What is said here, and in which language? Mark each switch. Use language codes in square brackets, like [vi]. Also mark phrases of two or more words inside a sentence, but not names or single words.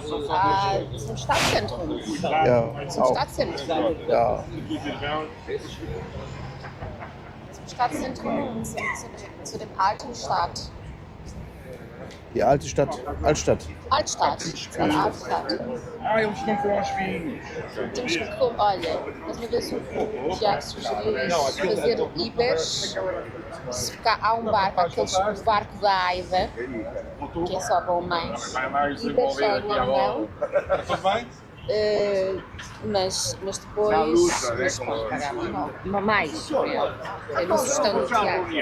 [de] Zum Stadtzentrum. Ja. Zum Stadtzentrum. Ja. Zum Stadtzentrum und zu dem alten Stadt. Die alte Stadt. Altstadt. Altstadt. Zur Altstadt. [pt] Eles não vão aos vinhos. Temos que, olha, mas uma vez o Tiago sugeriu isso, fazer Ibers, se ficar, há um barco, o barco da Aida, que é só para homens, Ibers só em Londão, mas depois mas pode pagar mais, é uma sugestão do Tiago.